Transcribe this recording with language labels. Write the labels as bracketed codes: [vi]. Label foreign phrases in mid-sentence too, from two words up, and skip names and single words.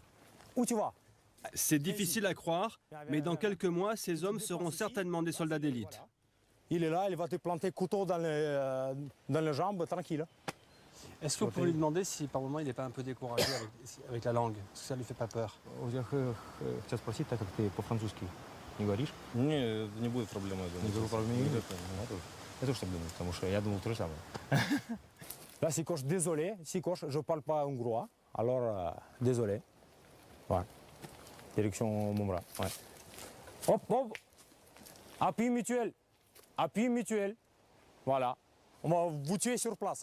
[fr] Où tu vas? C'est difficile à croire, mais dans quelques mois, ces hommes seront certainement des soldats d'élite. Il est là, il va te planter couteau dans les jambes, tranquille. Est-ce que vous pouvez lui demander si par moment il n'est pas un peu découragé avec la langue? Est-ce que ça lui fait pas peur? [ru] Сейчас спросить, так как ты по-французски не говоришь? Не, не будет проблем, я думаю. Не будет проблем? Я тоже так думаю, потому что я думал то же самое. [fr] Là, si coche, désolé, si coche, je parle pas hongrois, alors désolé. Voilà. Direction mon bras. Ouais. Hop. Appui mutuel. Voilà. On va vous tuer sur place.